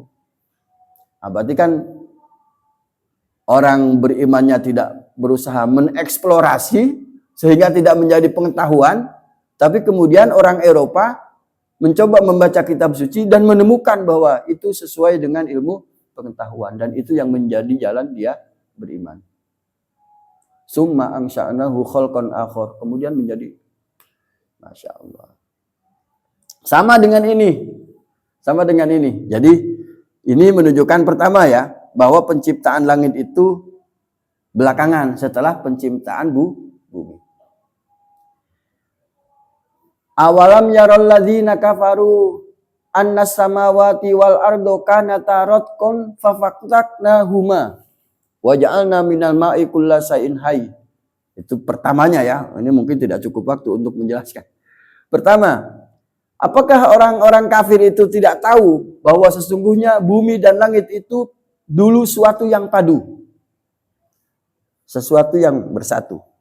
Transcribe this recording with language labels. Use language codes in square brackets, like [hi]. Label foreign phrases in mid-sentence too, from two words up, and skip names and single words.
[id] Nah, berarti kan orang berimannya tidak berusaha mengeksplorasi sehingga tidak menjadi pengetahuan. Tapi kemudian orang Eropa mencoba membaca kitab suci dan menemukan bahwa itu sesuai dengan ilmu pengetahuan, dan itu yang menjadi jalan dia beriman. [ar] ثم أنشأناه خلقا آخر, [id] kemudian menjadi, [ar] ما شاء الله. [id] Sama dengan ini. Jadi ini menunjukkan pertama ya, bahwa penciptaan langit itu belakangan setelah penciptaan bumi. [ar] أولم ير الذين كفروا أن السماوات والأرض كانتا رتقا ففتقناهما وجعلنا من الماء كل شيء حي. [id] Itu pertamanya ya. Ini mungkin tidak cukup waktu untuk menjelaskan. Pertama, apakah orang-orang kafir itu tidak tahu bahwa sesungguhnya bumi dan langit itu dulu suatu yang padu, sesuatu yang bersatu.